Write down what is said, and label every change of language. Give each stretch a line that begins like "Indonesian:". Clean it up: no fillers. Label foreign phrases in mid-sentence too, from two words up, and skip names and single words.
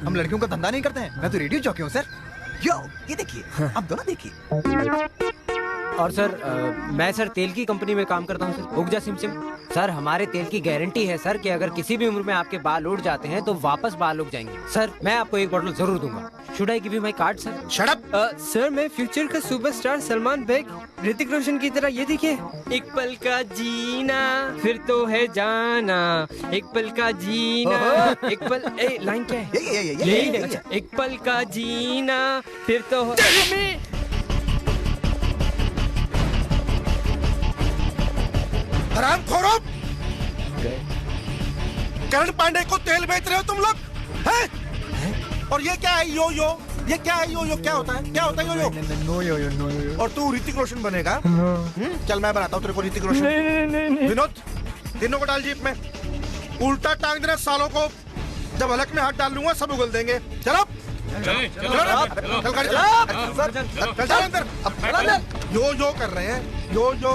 Hindi: हम लड़कियों का धंधा नहीं करते हैं। मैं तो रेडियो जॉकी हूँ सर। यो ये देखिए, आप दोनों देखिए। और सर मैं सर तेल की कंपनी में काम करता हूँ सर, उगजा सिमसिम। सर हमारे तेल की गारंटी है सर कि अगर किसी भी उम्र में आपके बाल उड़ जाते हैं तो वापस बाल उग जाएंगे। सर मैं आपको एक बोतल जरूर दूंगा।
English: Should I give you my card sir? Shut up.
Hindi: सर मैं फ्यूचर का सुपरस्टार सलमान बेग, ऋतिक रोशन की तरह। ये देखिए, एक पल का जीना फिर तो है जाना, एक पल का जीना, एक पल। लाइन क्या है? यही है। अच्छा, एक पल का जीना फिर तो हरामखोरों! करण पांडे को तेल बेच रहे हो तुम लोग, हैं? और ये क्या है यो यो? ये क्या है यो यो? क्या होता है? क्या होता है यो यो? नो यो यो नो यो। और तू ऋतिक रोशन बनेगा? चल मैं बनाता हूँ तेरे को ऋतिक रोशन। नहीं। विनोद, तीनों को डाल जीप में, उल्टा टांग देना सालों को। जब हलक में हाथ डाल लूंगा सब उगल देंगे। चलो यो यो कर रहे हैं, यो यो।